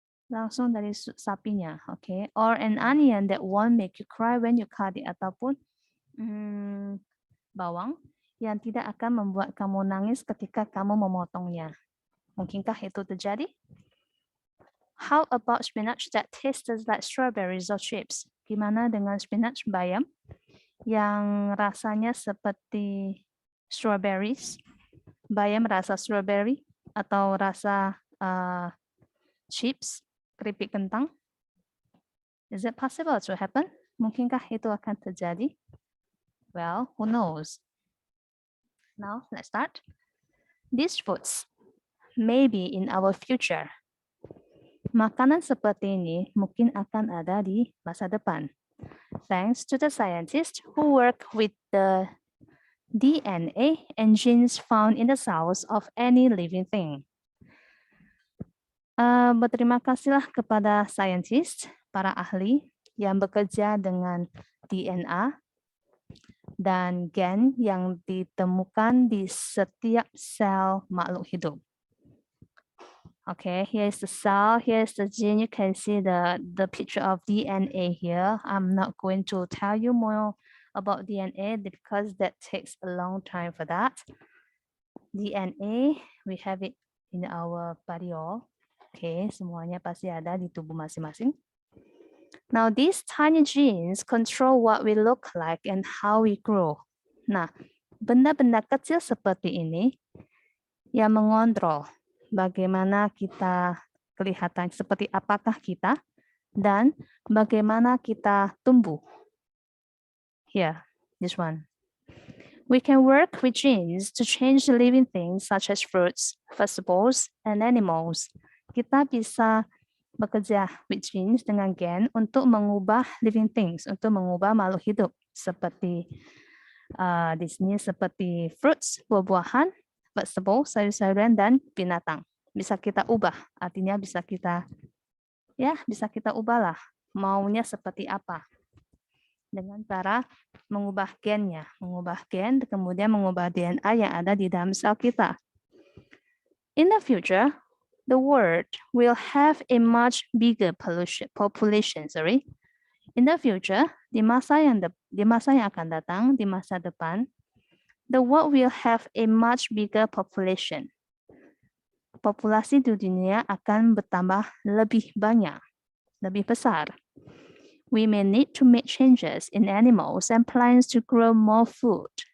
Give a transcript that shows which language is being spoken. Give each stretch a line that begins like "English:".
Indonesian: Langsung dari sapinya, oke?
English: Or an onion that won't make you cry when you cut it,
Indonesian: ataupun bawang yang tidak akan membuat kamu nangis ketika kamu memotongnya. Mungkinkah itu terjadi?
English: How about spinach that tastes like strawberries or chips?
Indonesian: Gimana dengan spinach bayam yang rasanya seperti strawberries? Bayam rasa strawberry atau rasa chips, keripik kentang?
English: Is it possible to happen?
Indonesian: Mungkinkah itu akan terjadi?
English: Well, who knows? Now, let's start. These foods may be in our future.
Indonesian: Makanan seperti ini mungkin akan ada di masa depan.
English: Thanks to the scientists who work with the DNA and genes found in the cells of any living thing.
Indonesian: Berterima kasihlah kepada saintis, para ahli yang bekerja dengan DNA dan gen yang ditemukan di setiap sel makhluk hidup.
English: Okay, here's the cell, here's the gene. You can see the picture of DNA here. I'm not going to tell you more about DNA because that takes a long time for that. DNA, we have it in our body all. Okay,
Indonesian: semuanya pasti ada di tubuh masing-masing.
English: Now, these tiny genes control what we look like and how we grow.
Indonesian: Nah, benda-benda kecil seperti ini yang mengontrol bagaimana kita kelihatan, seperti apakah kita, dan bagaimana kita tumbuh.
English: Here, this one. We can work with genes to change living things such as fruits, vegetables, and animals.
Indonesian: Kita bisa bekerja
English: with genes
Indonesian: dengan gen untuk mengubah living things, untuk mengubah makhluk hidup, seperti di sini seperti fruits, buah-buahan, vegetable, sayur-sayuran, dan binatang. Bisa kita ubah, artinya bisa kita ubahlah maunya seperti apa. Dengan cara mengubah gennya, mengubah gen, kemudian mengubah DNA yang ada di dalam sel kita.
English: In the future, the world will have a much bigger population. In the future,
Indonesian: di masa yang akan datang, di masa depan,
English: the world will have a much bigger population.
Indonesian: Populasi di dunia akan bertambah lebih banyak, lebih besar.
English: We may need to make changes in animals and plants to grow more food.